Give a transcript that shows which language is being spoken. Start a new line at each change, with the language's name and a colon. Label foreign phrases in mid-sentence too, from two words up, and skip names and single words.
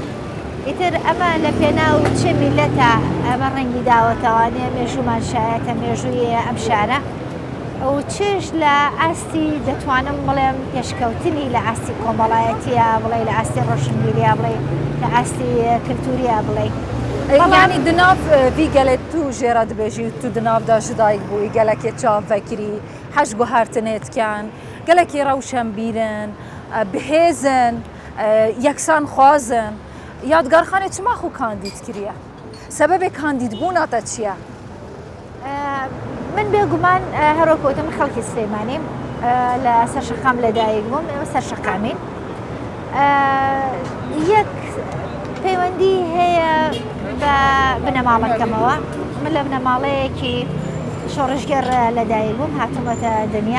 Central Kurdish: ئیتر ئەمە لە پێناو چه میلەتە ئەمە ڕەنگی داوەتەوانێ مێژوومان شایەتە مێژووی ئەم شارە ئەو چش لە ئاستی دەتوانم بڵێم پێشکەوتنی لە ئاستی کۆمەڵایەتیە بڵێ، لە ئاستی ڕۆشنبیریە بڵێ، لە ئاستی کللتوریە بڵێ.
Kurdish: Yani di nav vî gelê tu jê re dibêjî tu di nav da ji dayîk bûyî gelekê çav vekirî, heş guhertinê dikin, gelekê rewşenbîrin, bihêzin, yeksan xwazin. Yadgarxanê çima xwe kandîd kiriye? Sebebê kandîdbûna te çi ye?
Central Kurdish: من بێگومان هەروەکوتم خەڵکی سلێمانی لە سەرشەقام لەدایک بووم، ئێمە سەرشەقامین. یەک پەیوەندی هەیە بە بنەماڵەکەمەوە. من لە بنەماڵەیەکی شۆڕژگەر لەدایک بووم، هاتوومەتە دنیا.